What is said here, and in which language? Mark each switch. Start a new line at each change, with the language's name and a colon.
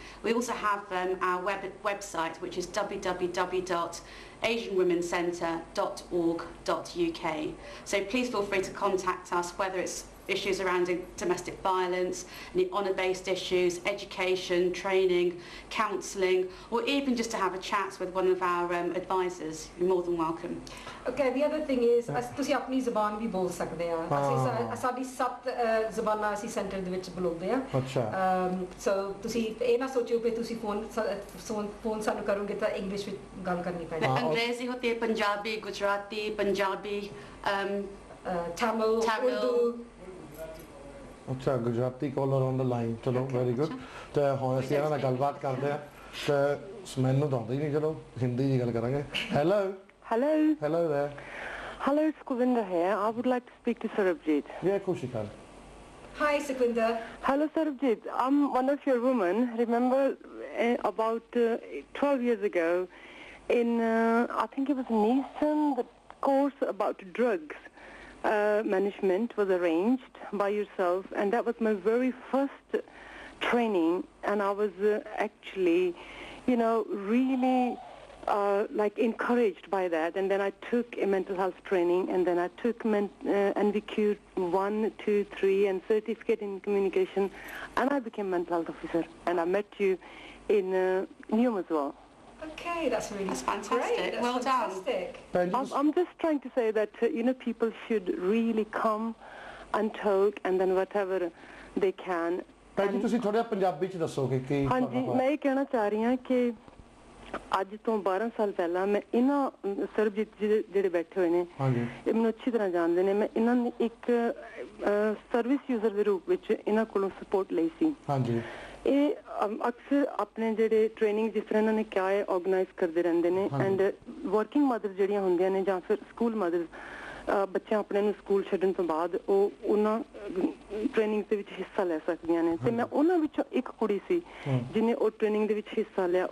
English: We also have our website, which is www.asianwomencentre.org.uk. So please feel free to contact us, whether it's issues around domestic violence, any honour-based issues, education, training, counselling, or even just to have a chat with one of our advisors. You're more than welcome. Okay, the other thing is
Punjabi: ਤੁਸੀਂ ਆਪਣੀ ਜ਼ਬਾਨ ਵੀ ਬੋਲ ਸਕਦੇ ਆ। ਅਸੀਂ ਸਾਡੀ 7 ਜ਼ਬਾਨਾਂ ਅਸੀਂ centre ਦੇ ਵਿੱਚ ਬੋਲਦੇ ਆ। ਅੱਛਾ। ਸੋ ਤੁਸੀਂ ਇਹ ਨਾ ਸੋਚਿਓ ਕਿ ਤੁਸੀਂ ਫੋਨ ਸਾਨੂੰ ਕਰੋਗੇ ਤਾਂ ਇੰਗਲਿਸ਼ ਵਿੱਚ ਗੱਲ ਕਰਨੀ ਪੈਣੀ। ਅੰਗਰੇਜ਼ੀ ਹੋਤੀ ਹੈ, ਪੰਜਾਬੀ, ਗੁਜਰਾਤੀ, ਪੰਜਾਬੀ,
English: Tamil, Urdu।
Punjabi: ਅੱਛਾ, Gujarati
English: caller on the line,
Punjabi: ਚਲੋ ਵੈਰੀ ਗੁੱਡ। ਤੇ ਹੁਣ ਅਸੀਂ ਇਹਨਾਂ ਨਾਲ ਗੱਲਬਾਤ ਕਰਦੇ ਆ ਤੇ ਮੈਨੂੰ ਤਾਂ ਆਉਂਦੀ ਨਹੀਂ, ਚਲੋ ਹਿੰਦੀ ਦੀ ਗੱਲ ਕਰਾਂਗੇ।
English: Hello hello hello there. hello, it's Govinda here. I would like to speak to Sarbjit. Yeah, of course you can. Hi Sukhwinder. Hello Sarbjit, I'm one of your women. Remember about 12 years ago in I think it was in Eastern, the course about drugs management was arranged by yourself, and that was my very first training, and I was actually really like encouraged by that. And then I took a mental health training, and then I took NVQ 1, 2, 3 and certificate in communication, and I became mental health officer, and I met you in Neom as well. Okay, that's fantastic. Great. That's well fantastic. done. I'm just trying to say that people should really come and talk, and then whatever they can.
Punjabi: ਭਾਜੀ ਤੁਸੀਂ ਥੋੜਾ ਪੰਜਾਬੀ ਚ ਦੱਸੋ ਕਿ ਕੀ? ਹਾਂਜੀ, ਮੈਂ ਇਹ ਕਹਿਣਾ ਚਾਹ ਰਹੀ ਹਾਂ ਕਿ ਅੱਜ ਤੋਂ 12 ਸਾਲ ਪਹਿਲਾਂ ਮੈਂ ਇਹਨਾਂ ਸਰਬਜੀਤ ਜਿਹੜੇ ਬੈਠੇ ਹੋਏ ਨੇ ਇਹ ਮੈਨੂੰ ਅੱਛੀ ਤਰ੍ਹਾਂ ਜਾਣਦੇ ਨੇ, ਮੈਂ ਇਹਨਾਂ ਨੇ ਇੱਕ ਸਰਵਿਸ ਯੂਜ਼ਰ ਦੇ ਰੂਪ ਵਿੱਚ ਇਹਨਾਂ ਕੋਲੋਂ ਸਪੋਰਟ ਲਈ ਸੀ। ਹਾਂਜੀ, ਇਹ ਅਕਸਰ ਆਪਣੇ ਜਿਹੜੇ ਟ੍ਰੇਨਿੰਗ ਜਿਸ ਤਰ੍ਹਾਂ ਇਹਨਾਂ ਨੇ ਕਿਹਾ ਹੈ ਆਰਗੇਨਾਈਜ਼ ਕਰਦੇ ਰਹਿੰਦੇ ਨੇ, ਐਂਡ ਵਰਕਿੰਗ ਮਦਰ ਜਿਹੜੀਆਂ ਹੁੰਦੀਆਂ ਨੇ ਜਾਂ ਫਿਰ ਸਕੂਲ ਮਦਰ ਬੱਚੇ ਆਪਣੇ ਨੂੰ ਸਕੂਲ ਛੱਡਣ ਤੋਂ ਬਾਅਦ ਉਹ ਉਹਨਾਂ ਟ੍ਰੇਨਿੰਗ ਦੇ ਵਿੱਚ ਹਿੱਸਾ ਲੈ ਸਕਦੀਆਂ ਨੇ, ਤੇ ਮੈਂ ਉਹਨਾਂ ਵਿੱਚੋਂ ਇੱਕ ਕੁੜੀ ਸੀ ਜਿਹਨੇ ਉਹ ਟ੍ਰੇਨਿੰਗ ਦੇ ਵਿੱਚ ਹਿੱਸਾ ਲਿਆ।